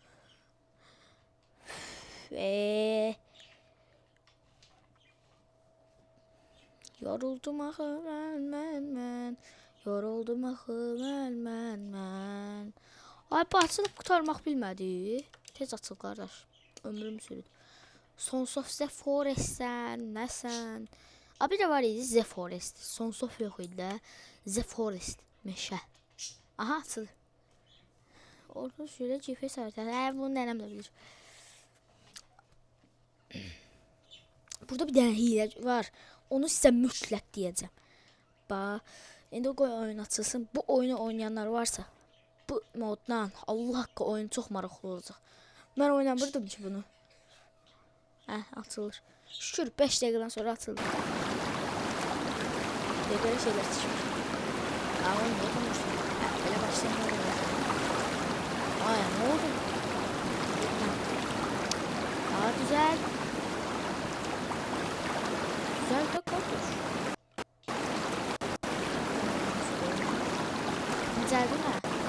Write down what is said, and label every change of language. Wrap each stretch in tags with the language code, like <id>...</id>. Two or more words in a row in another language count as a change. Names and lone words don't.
<az>Yoruldum axı mən. Yoruldum axı mən. Ay, bu açılıb qutarmaq bilmədi. Tez açıl qardaş. Ömrüm sürüdü. Sons of the Forest sən, nəsən? Abi də var idi The Forest. Sons of yox idi də. The Forest, meşə. Aha, açıldı.</az> <tr>Orada şöyle GPS haritası.</tr> <az>Bunu nənəm də bilir. Burada bir dənə hilə var. Onu sizə mütləq deyəcəm. Bax, indi qoy oyun açılsın. Bu oyunu oynayanlar varsa, bu moddan Allah haqqı oyun çox maraqlı olacaq. Mən oynamırdım ki bunu. Açılır. Şükür 5 dəqiqədən sonra açıldı. Belə şeylər çıxmış. Oyun yoxmuş. Belə başlayalım. Ay,</az> <tr>ne oldu? Güzel. Güzel de korkunç. Güzel değil mi?</tr>